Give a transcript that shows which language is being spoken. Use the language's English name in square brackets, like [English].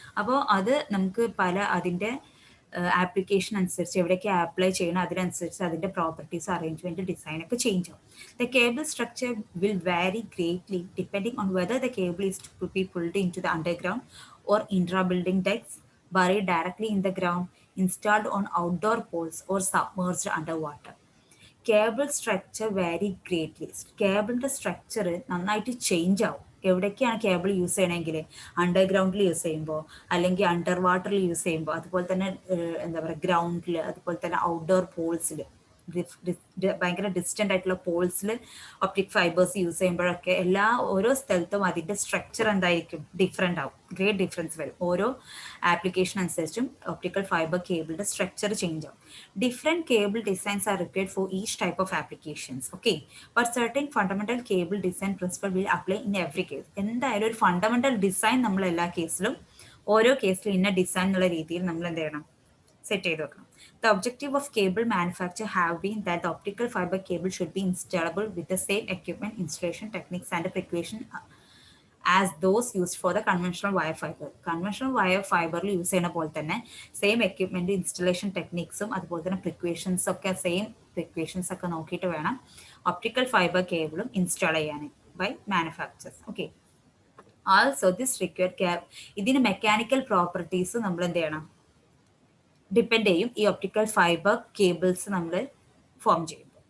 [Malayalam] അപ്പോൾ അത് നമുക്ക് അതിൻ്റെ ആപ്ലിക്കേഷൻ അനുസരിച്ച് എവിടെയൊക്കെ അപ്ലൈ ചെയ്യണം അതിനനുസരിച്ച് അതിൻ്റെ പ്രോപ്പർട്ടീസ്, അറേഞ്ച്മെന്റ്, ഡിസൈൻ ഒക്കെ ചേഞ്ച് ആവും. [English] The cable structure will vary greatly depending on whether the cable is to be pulled in to the underground or intra-building decks, buried directly in the ground, installed on outdoor poles, or submerged underwater. Cable structure vary greatly. [Malayalam] കേബിളിൻ്റെ structure നന്നായിട്ട് change ആവും. എവിടേക്കാണ് cable use ചെയ്യണമെങ്കിൽ അണ്ടർഗ്രൗണ്ടിൽ use ചെയ്യുമ്പോൾ, അല്ലെങ്കിൽ under വാട്ടറിൽ use ചെയ്യുമ്പോൾ, അതുപോലെ തന്നെ എന്താ പറയുക ഗ്രൗണ്ടിൽ, അതുപോലെ തന്നെ ഔട്ട്ഡോർ പോൾസിൽ, ഭയങ്കര ഡിസ്റ്റൻ്റ് ആയിട്ടുള്ള പോൾസിൽ ഒപ്റ്റിക് ഫൈബേഴ്സ് യൂസ് ചെയ്യുമ്പോഴൊക്കെ ഓരോ സ്ഥലത്തും അതിൻ്റെ സ്ട്രക്ചർ എന്തായിരിക്കും? ഡിഫറെൻ്റ് ആവും. ഗ്രേറ്റ് ഡിഫറൻസ് വരും. ഓരോ ആപ്ലിക്കേഷൻ അനുസരിച്ചും ഒപ്റ്റിക്കൽ ഫൈബർ കേബിളിൻ്റെ സ്ട്രക്ചർ ചേഞ്ച് ആവും. [English] Different cable designs are required for each type of applications. Okay, but certain fundamental cable design principle will apply in every case. [Malayalam] എന്തായാലും ഒരു fundamental design നമ്മൾ എല്ലാ കേസിലും, ഓരോ കേസിലും ഇന്ന ഡിസൈൻ എന്നുള്ള രീതിയിൽ നമ്മൾ എന്ത് ചെയ്യണം? സെറ്റ് ചെയ്ത് വെക്കണം. [English] The objective of cable manufacture have been that the optical fiber cable should be installable with the same equipment, installation techniques and precaution as those used for the conventional wire fiber. Conventional wire fiber [Malayalam] use ചെയ്യുന്ന പോലെ തന്നെ same equipment, installation ടെക്നിക്സും അതുപോലെ തന്നെ precautions ഒക്കെ same precautions ഒക്കെ നോക്കിയിട്ട് വേണം optical fibre കേബിളും install ചെയ്യാൻ by manufacturers. Okay, [English] also this required [Malayalam] ഇതിന് മെക്കാനിക്കൽ പ്രോപ്പർട്ടീസ് നമ്മൾ എന്ത് ചെയ്യണം, ഡിപ്പെൻഡ് ചെയ്യും ഈ ഒപ്റ്റിക്കൽ ഫൈബർ കേബിൾസ് നമ്മൾ ഫോം ചെയ്യുമ്പോൾ.